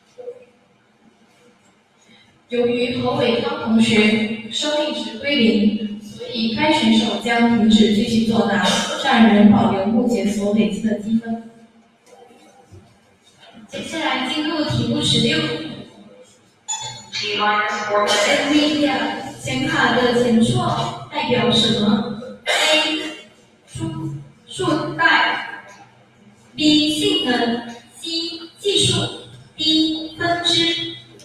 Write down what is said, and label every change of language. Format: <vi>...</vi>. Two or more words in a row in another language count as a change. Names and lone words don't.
<zh>由于何伟康同学生命值归零，所以该选手将停止继续作答，但仍保留目前所累积的积分。接下来进入题目16。</zh> <en>T minus 4 minutes.</en> <zh>NVIDIA 显卡的前缀代表什么 ？A. 数代 B. 性能 C. 技术 D. 分支。</zh>